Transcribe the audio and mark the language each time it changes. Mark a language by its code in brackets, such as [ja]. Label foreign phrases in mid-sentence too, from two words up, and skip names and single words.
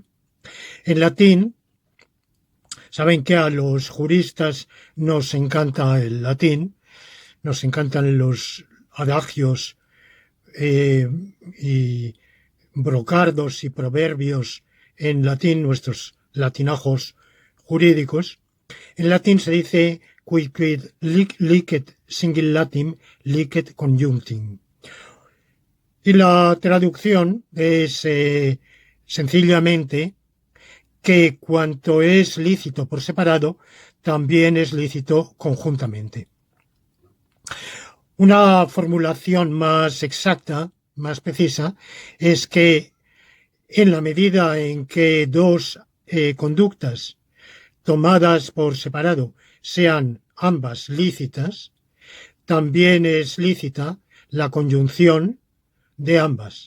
[es] En latín, saben que a los juristas nos encanta el latín, nos encantan los adagios y brocardos y proverbios en latín, nuestros latinajos jurídicos. En latín se dice [la] quid licet singul latim licet conjunctim. [es] Y la traducción es sencillamente que cuanto es lícito por separado, también es lícito conjuntamente. Una formulación más exacta, más precisa, es que en la medida en que dos conductas tomadas por separado sean ambas lícitas, también es lícita la conjunción de ambas.